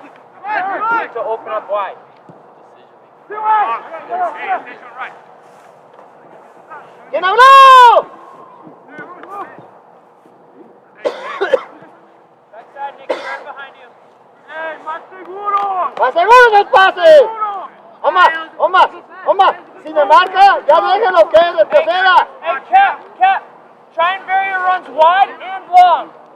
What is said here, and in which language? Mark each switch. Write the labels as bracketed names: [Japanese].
[English] We need to open up wide. [Spanish] ¿Quién habló? [English] Backside, Nicky, right behind you. [Spanish] Más seguro del pase. Oma, si me marca, ya déjalo que es de tercera. [English] Hey, Cap, try and vary your runs wide and long.